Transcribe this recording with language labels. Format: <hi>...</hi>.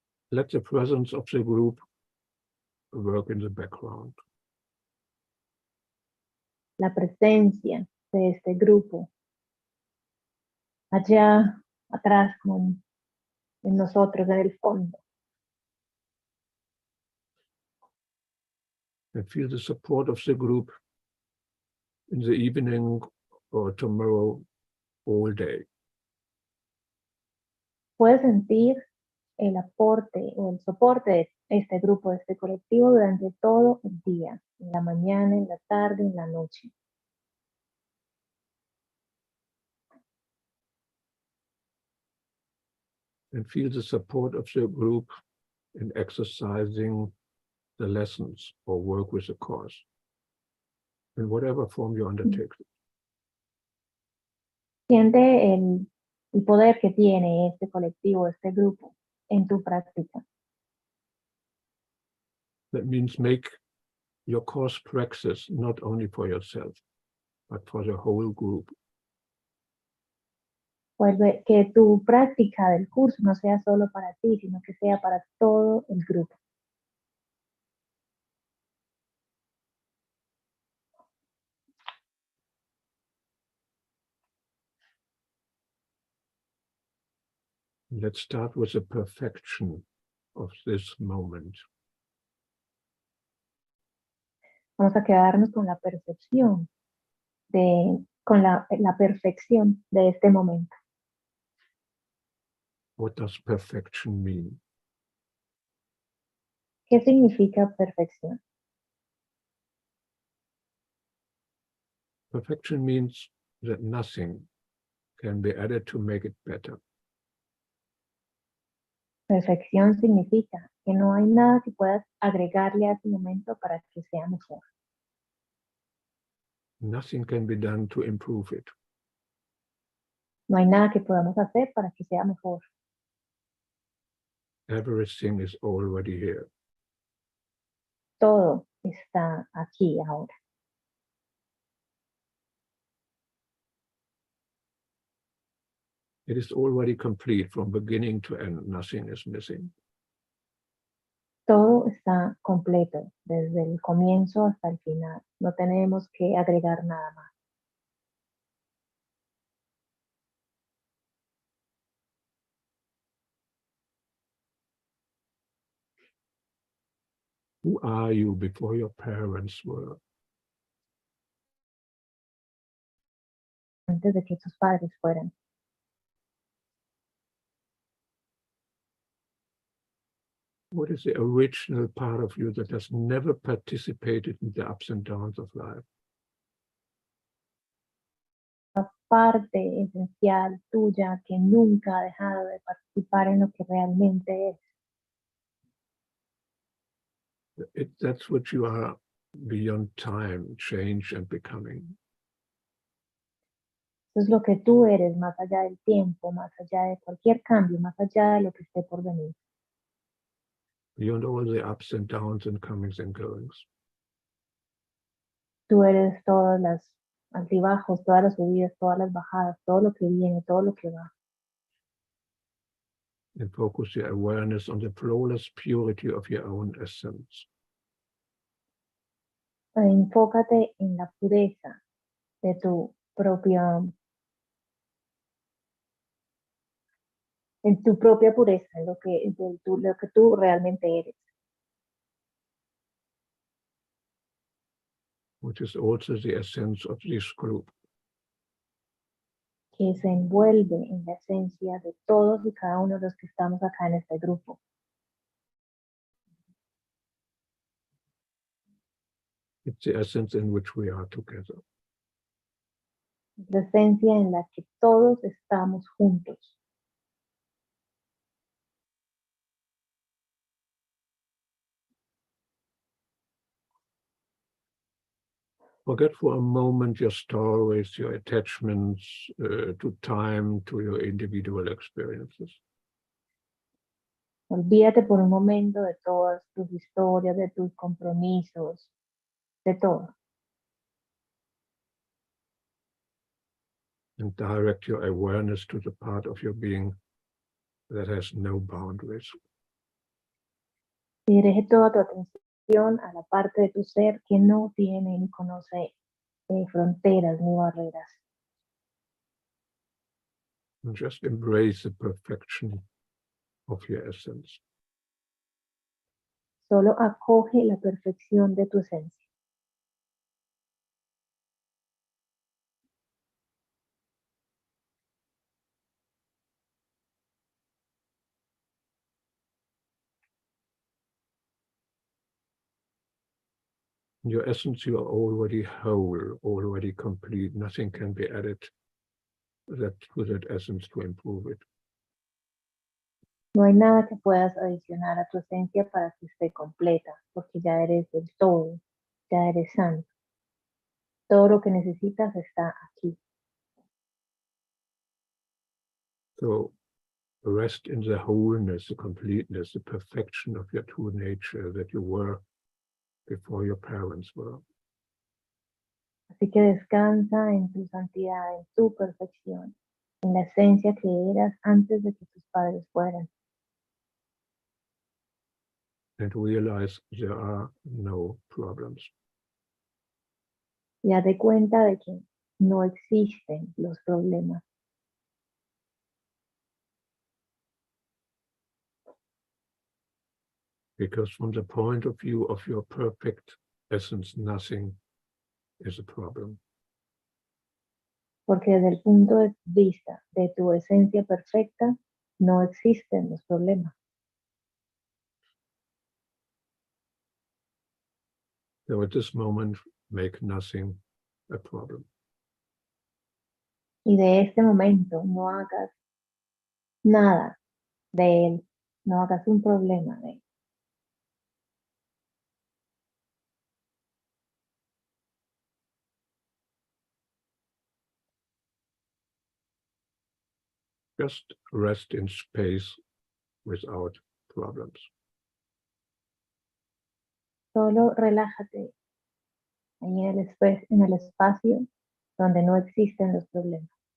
<en>Let the presence of the group work in the background.</en> <es>La presencia de este grupo allá atrás, como en nosotros, en el fondo.</es> <en>And feel the support of the group in the evening or tomorrow, all day.</en> <es>Puedes sentir el aporte o el soporte de este grupo, de este colectivo durante todo el día, en la mañana, en la tarde, en la noche.</es> <en>And feel the support of the group in exercising the lessons or work with the course, in whatever form you undertake.</en> <es>Siente el poder que tiene este colectivo, este grupo, en tu práctica.</es> <en>That means make your course practice not only for yourself, but for the whole group.</en> <es>Vuelve que tu práctica del curso no sea solo para ti, sino que sea para todo el grupo.</es> <en>Let's start with the perfection of this moment.</en> <es>Vamos a quedarnos con la percepción, con la perfección de este momento.</es> <en>What does perfection mean?</en> <es>¿Qué significa perfección?</es> <en>Perfection means that nothing can be added to make it better.</en> <es>Perfección significa que no hay nada que puedas agregarle a ese momento para que sea mejor.</es> <en>Nothing can be done to improve it.</en> <es>No hay nada que podamos hacer para que sea mejor.</es> <en>Everything is already here.</en> <es>Todo está aquí ahora.</es> <en>It is already complete from beginning to end. Nothing is missing.</en> <es>Todo está completo, desde el comienzo hasta el final. No tenemos que agregar nada más.</es> <en>Who are you before your parents were?</en> <es>Antes de que tus padres fueran.</es> <en>What is the original part of you that has never participated in the ups and downs of life?</en> <es>La parte esencial tuya que nunca ha dejado de participar en lo que realmente es.</es> <en>That's what you are beyond time, change, and becoming.</en> <es>Eso es lo que tú eres, más allá del tiempo, más allá de cualquier cambio, más allá de lo que esté por venir.</es> <en>Beyond all the ups and downs and comings and goings.</en> <es>Tú eres todas las altibajos, todas las subidas, todas las bajadas, todo lo que viene, todo lo que va.</es> <en>And focus your awareness on the flawless purity of your own essence.</en> <es>Enfócate en la pureza de tu propia, pureza, en lo que tú realmente eres.</es> <en>Which is also the essence of this group.</en> <es>Que se envuelve en la esencia de todos y cada uno de los que estamos acá en este grupo.</es> <en>It's the essence in which we are together.</en> <es>La esencia en la que todos estamos juntos.</es> <en>Forget for a moment your stories, your attachments to time, to your individual experiences.</en> <es>Olvídate por un momento de todas tus historias, de tus compromisos, de todo.</es> <en>And direct your awareness to the part of your being that has no boundaries.</en> <es>Y dirige toda tu atención a la parte de tu ser que no tiene ni conoce fronteras ni barreras.</es> <en>And just embrace the perfection of your essence.</en> <es>Solo acoge la perfección de tu esencia.</es> <en>In your essence, you are already whole, already complete. Nothing can be added to that essence to improve it.</en> <es>No hay nada que puedas adicionar a tu esencia para que esté completa, porque ya eres del todo, ya eres santo. Todo lo que necesitas está aquí.</es> <en>So rest in the wholeness, the completeness, the perfection of your true nature that you were before your parents were.</en> <es>Así que descansa en tu santidad, en tu perfección, en la esencia que eras antes de que tus padres fueran.</es> <en>And realize there are no problems.</en> <es>Y date cuenta de que no existen los problemas.</es> <en>Because from the point of view of your perfect essence, nothing is a problem.</en> <es>Porque desde el punto de vista de tu esencia perfecta, no existen los problemas.</es> <en>So at this moment, make nothing a problem.</en> <es>Y de este momento no hagas nada de él, no hagas un problema de él.</es> <en>Just rest in space without problems.</en> <es>Solo relájate ahí en el espacio donde no existen los problemas.</es>